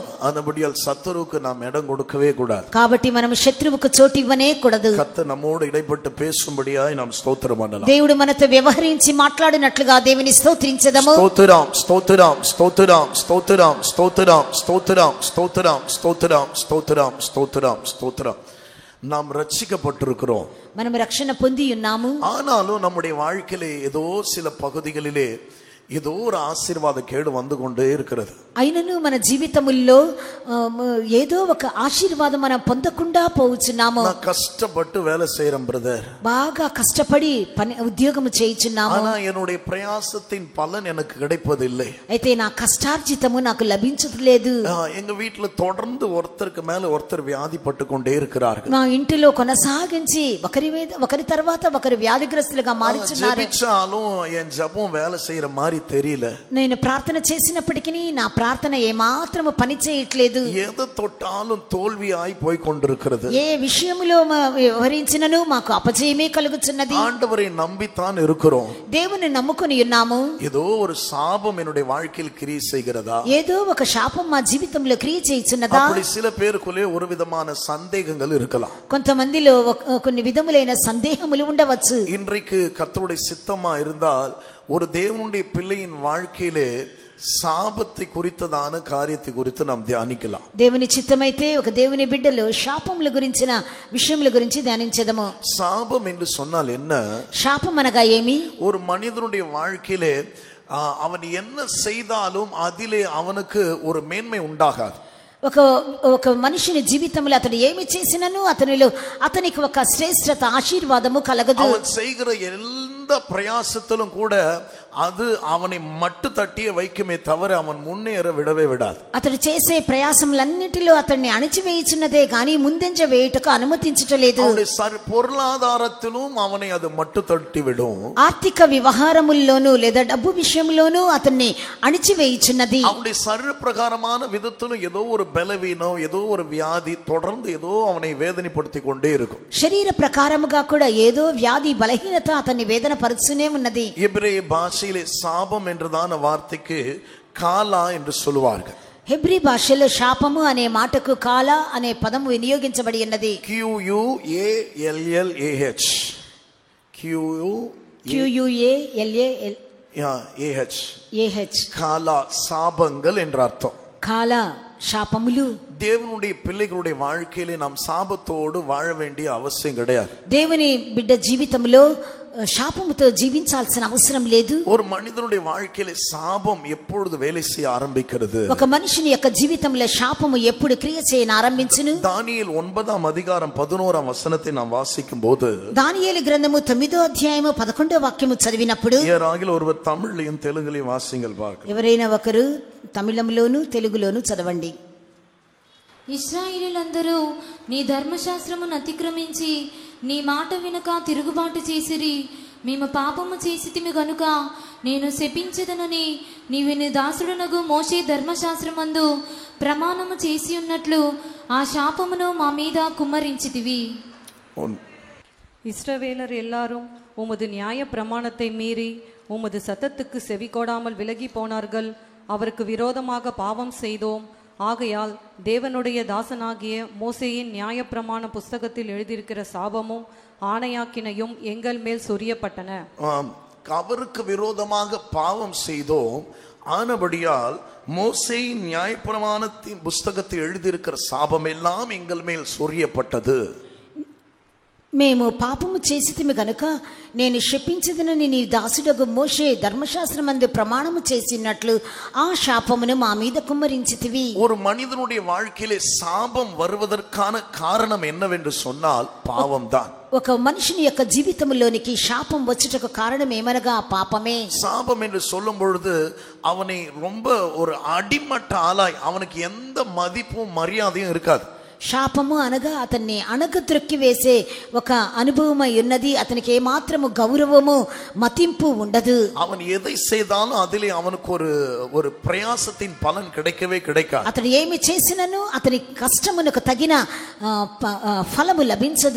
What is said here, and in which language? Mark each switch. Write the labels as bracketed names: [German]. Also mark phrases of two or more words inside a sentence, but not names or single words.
[Tamil] அதுபடியால் சத்துருவுக்கு நாம் இடம் கொடுக்கவே கூடாது. [Telugu] కాబట్టి మనం శత్రువుకు చోటు ఇవ్వనే కూడదు. [Tamil] கர்த்தர் நம்மோடு இடைப்பட்டு பேசும்படியாய் நாம் ஸ்தோத்திரம் பண்ணலாம். [Telugu] దేవుడు మనతో వ్యవహరించి మాట్లాడినట్లుగా దేవుని స్తోత్రించెదము. [Tamil] ஸ்தோத்திரம் ஸ்தோத்திரம் ஸ்தோத்திரம் ஸ்தோத்திரம் ஸ்தோத்திரம் ஸ்தோத்திரம் ஸ்தோத்திரம் ஸ்தோத்திரம் ஸ்தோத்திரம் ஸ்தோத்திரம் ஸ்தோத்திரம். நாம் ரட்சிக்கப்பட்டிருக்கிறோம். [Telugu] మనం రక్షణ పొంది ఉన్నాము. [Tamil] ஆனாலும் நம்முடைய வாழ்க்கையிலே ஏதோ சில பகுதிகளிலே ஏதோ ஒரு ஆசீர்வாத கேடு வந்து கொண்டே இருக்கிறது. [Telugu] అయినను మన జీవితముల్లో ఏదో ఒక ఆశీర్వాదం మనం పొందకుండా పోవుచున్నాము. [Tamil] நான் కష్టப்பட்டு வேலை செய்யறேன் பிரதர், [Telugu] బాగా కష్టపడి పని ఉద్యోగము చేయుచున్నాము. [Tamil] ஆனா என்னுடைய பிரயாசத்தின் பலன் எனக்கு கிடைப்பதில்லை. [Telugu] అయితే నా కష్టార్జితము నాకు లభించట్లేదు. [Tamil] எங்க வீட்டுல தொடர்ந்து ஒருத்தருக்கு மேல ஒருத்தர் வியாதிப்பட்டு கொண்டே இருக்கிறார்கள். [Telugu] నా ఇంటిలో కొనసాగించి ఒకరి తర్వాత ఒకరు వ్యాధిగ్రస్తులుగా మారుచున్నారు. [Tamil] ஜெபிச்சாலும் என் ஜெபம் வேலை செய்யற மாதிரி தெரியல. [Telugu] నేను ప్రార్థన చేసినప్పటికీ నా ప్రార్థన ఏమాత్రము పని చేయట్లేదు. [Tamil] எதை தொட்டாலும் தோல்வியாய் போய் கொண்டிருக்கிறது. [Telugu] ఏ విషయములో వివరించినను మాకు అపజయమే కలుగుచున్నది. [Tamil] ஆண்டவரை நம்பித்தான் இருக்கிறோம். [Telugu] దేవుని నమ్ముకొని ఉన్నాము. [Tamil] ஏதோ ஒரு சாபம் என்னுடைய வாழ்க்கையில் கிரியை செய்கிறதா? [Telugu] ఏదో ఒక శాపం మా జీవితంలో క్రియ చేయుచున్నదా? [Tamil] அப்படி சில பேருக்குள்ளே ஒரு விதமான சந்தேகங்கள் இருக்கலாம். [Telugu] కొంతమందిలో కొన్ని విధములైన సందేహములు ఉండవచ్చు. [Tamil] இன்றைக்கு கர்த்தருடைய சித்தமா இருந்தால் ஒரு தேவனுடைய பிள்ளையின் வாழ்க்கையிலே சாபத்தை குறித்ததான காரியத்தை குறித்து நாம் தியானிக்கலாம். [Telugu] దేవుని చిత్తమైతే ఒక దేవుని బిడ్డలు శాపముల గురించిన విషయముల గురించి ధ్యానించదము. [Tamil] சாபம் என்று சொன்னால் என்ன? [Telugu] శాపం అనగా ఏమి? [Tamil] ஒரு மனிதனுடைய வாழ்க்கையிலே அவன் என்ன செய்தாலும் அதிலே அவனுக்கு ஒரு மேன்மை உண்டாகாது. [Telugu] ఒక మనిషిని జీవితంలో అతడు ఏమి చేసినను అతనికి ఒక శ్రేష్ఠత ఆశీర్వాదము కలగదు. [Tamil] அவன் செய்கிற எந்த பிரயாசத்திலும் கூட அது அவனை மட்டு தட்டியே வைக்குமே தவிர அவன் முன்னேற விடவே விடாது. [Telugu] అతడు చేసే ప్రయాసములన్నిటిలో అతన్ని అణిచివేయుచున్నదే గాని ముందంజ వేయుటకు అనుమతించటలేదు. [Tamil] அவனுடைய பொருளாதாரத்திலும் அவனை அது மட்டு தட்டி விடும். [Telugu] ఆర్థిక వ్యవహారముల్లోనూ లేదా డబ్బు విషయంలోనూ అతన్ని అణిచివేయుచున్నది. [Tamil] அவனுடைய சரீர பிரகாரமான விதத்திலும் ஏதோ ஒரு பலவீனம், ஏதோ ஒரு வியாதி தொடர்ந்து ஏதோ அவனை வேதனைப்படுத்தி கொண்டே இருக்கும். [Telugu] శరీర ప్రకారముగా కూడా ఏదో వ్యాధి బలహీనత అతన్ని వేదన పరుస్తూనే ఉన్నది. [Tamil] எபிரேய பாஷையிலே சாபம் என்றதான வார்த்தைக்கு காலா என்று சொல்லுவார்கள். [Telugu] హెబ్రీ భాషలో శాపము అనే మాటకు కాలా అనే పదము వినియోగించబడి ఉన్నది. QUALLAH [Tamil] காலா சாபங்கள் என்ற அர்த்தம். [Telugu] కాలా శాపములు. [Tamil] தேவனுடைய பிள்ளைகளுடைய வாழ்க்கையிலே நாம் சாபத்தோடு வாழ வேண்டிய அவசியம் கிடையாது. [Telugu] దేవుని బిడ్డ జీవితంలో శాపముతో జీవించాల్సిన అవసరం లేదు. [Tamil] ஒரு மனிதனுடைய வாழ்க்கையிலே சாபம் எப்பொழுது வேலை செய்ய ஆரம்பிக்கிறது? [Telugu] ఒక మనిషిని యొక్క జీవితంలో శాపము ఎప్పుడు క్రియ చేయన ఆరంభించును? [Tamil] தானியேல் 9வது அதிகாரம் 11வது வசனத்தை நாம் வாசிக்கும் போது, [Telugu] దానియేలు గ్రంథము 9వ అధ్యాయము 11వ వాక్యము చదివినప్పుడు, [Tamil] யாராகிலும் ஒருவர் தமிழ்லையும் தெலுங்குலையும் வாசிங்கள் பார்க்கலாம். [Telugu] ఎవరైనా ఒకరు తమిళంలోను తెలుగులోను చదవండి. ఇశ్రాయేలీయులందరూ నీ ధర్మశాస్త్రమును అతిక్రమించి నీ మాట వినక తిరుగుబాటు చేసిరి. మేము పాపము చేసితిమి గనుక నేను శపించెదనని నీవు నీ దాసుడనగు మోషే ధర్మశాస్త్రమందు ప్రమాణము చేసి ఉన్నట్లు ఆ శాపమును మా మీద కుమ్మరించితివి. [Tamil] இஸ்ரவேலர் எல்லாரும் உமது நியாய பிரமாணத்தை மீறி உமது சத்தத்துக்கு செவி கொடாமல் விலகி போனார்கள். அவருக்கு விரோதமாக பாவம் செய்தோம். ஆகையால் தேவனுடைய தாசனாகிய மோசேயின் நியாயப்பிரமாண புஸ்தகத்தில் எழுதியிருக்கிற சாபமும் ஆணையாக்கினையும் எங்கள் மேல் சொரியப்பட்டன. அவருக்கு விரோதமாக பாவம் செய்தோம், ஆனபடியால் மோசேயின் நியாயப்பிரமாணத்தின் புஸ்தகத்தில் எழுதியிருக்கிற சாபம் எல்லாம் எங்கள் மேல் சொரியப்பட்டது. [Telugu] మేము పాపము చేసితిమి గనుక నేను శపించదనని నీ దాసుడగు మోషే ధర్మశాస్త్రమందు ప్రమాణము చేసినట్లు ఆ శాపమును మా మీద కుమ్మరించితివి. [Tamil] ஒரு மனிதனுடைய வாழ்க்கையிலே சாபம் வருவதற்கான காரணம் என்னவென்று சொன்னால் பாவம்தான். [Telugu] ఒక మనిషిని యొక్క జీవితంలోనికి శాపం వచ్చుటకు కారణం ఏమనగా పాపమే. [Tamil] சாபம் என்று சொல்லும் பொழுது அவனை ரொம்ப ஒரு அடிமட்ட ஆளாய், அவனுக்கு எந்த மதிப்பும் மரியாதையும் இருக்காது. [Telugu] శాపము అనగా అతన్ని అణగద్రొక్కి వేసే ఒక అనుభవమై ఉన్నది. అతనికి ఏమాత్రము గౌరవము మతింపు ఉండదు. [Tamil] அவன் எதை செய்தாலும் அதிலே அவனுக்கு ஒரு பிரயாசத்தின் பலன் கிடைக்கவே கிடைக்காது. [Telugu] అతడు ఏమి చేసినను అతని కష్టమునకు తగిన ఫలము లభించదు.